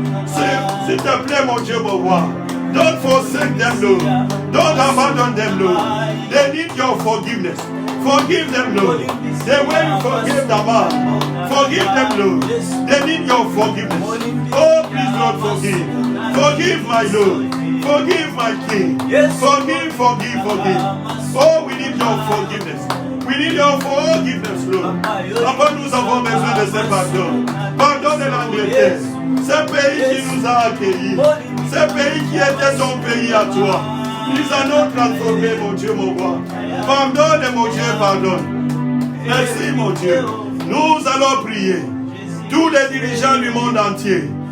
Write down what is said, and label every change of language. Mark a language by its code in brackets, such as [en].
[fr] S'il te plaît, mon Dieu, mon roi. [en] Don't forsake them, Lord. Don't abandon them, Lord. They need your forgiveness. Forgive them, Lord. The way you forgive the man. Forgive them, Lord. They need your forgiveness. Oh, please, Lord, forgive. Forgive my Lord. Forgive my King. Forgive, forgive, forgive. Oh, we need your forgiveness. We need your forgiveness, Lord. [fr] Après, nous avons besoin de ce pardon. Pardonne l'Angleterre. Ce pays qui nous a accueillis. Ce pays qui était ton pays à toi. Nous allons transformer, mon Dieu, mon roi. Pardonne, mon Dieu, pardonne. Merci, mon Dieu. Nous allons prier. Tous les dirigeants du monde entier.